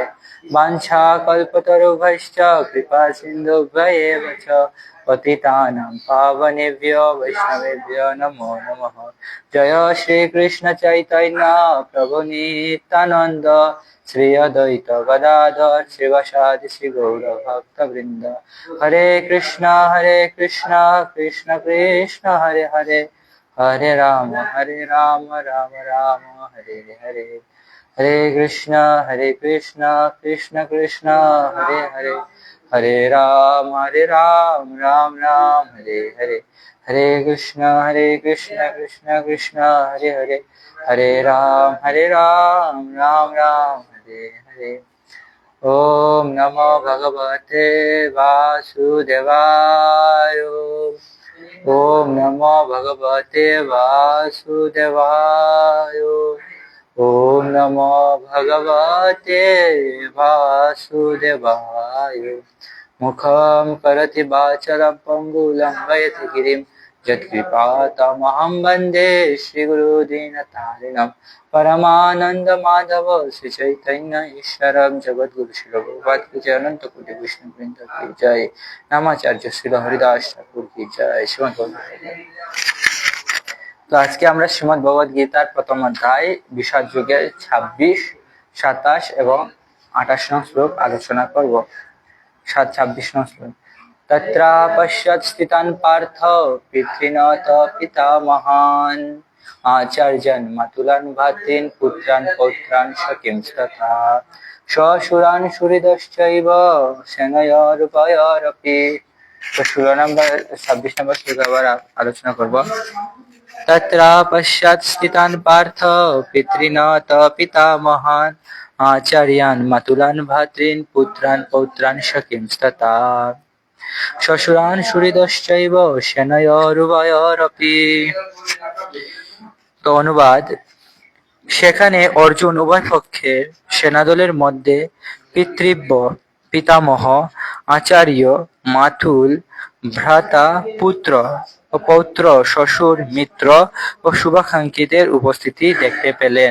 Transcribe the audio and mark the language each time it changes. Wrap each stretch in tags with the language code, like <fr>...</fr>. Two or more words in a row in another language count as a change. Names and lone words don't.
<sa>वाञ्छाकल्पतरुभ्यश्च कृपा सिन्धुभ्येव च पतितानां पावनेभ्यो वैष्णवेभ्यो नमो नमः। जय श्री कृष्ण चैतन्य प्रभु नित्यानंद श्री अद्वैत गदाधर श्रीवासादि श्री गौर भक्त वृंद। हरे कृष्णा कृष्ण कृष्ण हरे हरे, हरे राम राम राम हरे हरे। हरे कृष्णा कृष्ण कृष्ण हरे हरे, हरे राम राम राम हरे हरे। हरे कृष्णा कृष्ण कृष्ण हरे हरे, हरे राम राम राम हरे हरे। ओम नमो भगवते वासुदेवाय। ओम नमो भगवते वासुदेवाय। ओम नमो भगवते वासुदेवाय। मुखं करोति वाचालं पङ्गुं लङ्घयति गिरिं यत्कृपातमहं वन्दे श्रीगुरुदीनतारिणं। परमानन्दमाधव श्रीचैतन्य ईश्वरं जगद्गुरु श्रील प्रभुपाद</sa> <hi>की जय,</hi> <sa>अनंत कोटि विष्णुवृंद</sa> <hi>की जय,</hi> <sa>नामाचार्य श्रील हरिदास ठाकुर</sa> <hi>की जय।</hi> <sa>श्रीमद् भगवद।</sa> <bn>তো আজকে আমরা শ্রীমদ্ ভগবদ গীতার প্রথম অধ্যায় বিষাদ যুগের 26, 27 এবং 28 নং শ্লোক আলোচনা করব। 26 নং শ্লোক।</bn> <sa>तत्र पश्यत् स्थितान् पार्थ पितॄणां पितामहान् आचार्यान् मातुलान् भ्रातॄन् पुत्रान् पौत्रान् सखींस्तथा শ্বশুরান সুহৃদশ্চৈব সেনয়োরুভয়োরপি।</sa> <bn>তো 26 নম্বর শ্লোক আবার আলোচনা করব।</bn> <sa>तत्र पश्यत् स्थितान् पार्थ पितॄणां पितामहान् आचार्यान् मातुलान् भ्रातॄन् पुत्रान् पौत्रान् सखींस्तथा শ্বশুরান সুহৃদশ্চৈব সেনয়োরুভয়োরপি।</sa> <bn>তো অনুবাদ: সেখানে অর্জুন উভয় পক্ষের সেনাদলের মধ্যে পিতৃব্য, পিতামহ, আচার্য, মাতুল, ভ্রাতা, পুত্র ও পৌত্র, শ্বশুর, মিত্র ও শুভাকাঙ্ক্ষীদের উপস্থিতি দেখতে পেলেন।</bn>